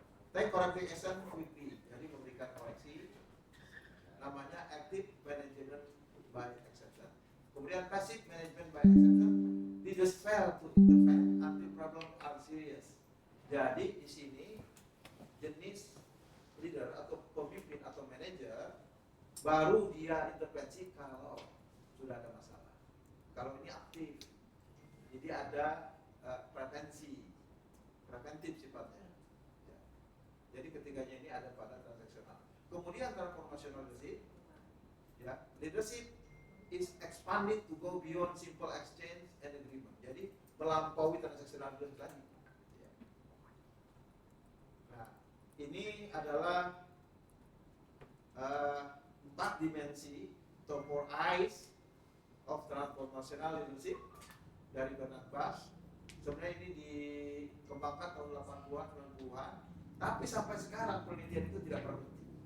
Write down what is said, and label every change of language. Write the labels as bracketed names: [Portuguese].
[English] Take corrective action quickly. [Indonesian] Jadi memberikan koreksi. Namanya [English] active management by exception. Kemudian passive management by exception. Leaders fail to intervene until problems are serious. [Indonesian] Jadi di sini jenis leader atau pemimpin atau manajer baru dia intervensi kalau sudah ada masalah. Kalau ini aktif, jadi ada preventif sifatnya. Ya. Jadi ketiganya ini ada pada transaksional. [English] Kemudian transformational leadership, ya, leadership is expanded to go beyond simple exchange and agreement. [Indonesian] Jadi melampaui transaksional leadership tadi. Ya. Nah, ini adalah 4 dimensi atau 4 eyes of transformational leadership dari Bernard Bass. Sebenarnya ini dikembangkan tahun 80-an, 90-an, tapi sampai sekarang penelitian itu tidak berhenti.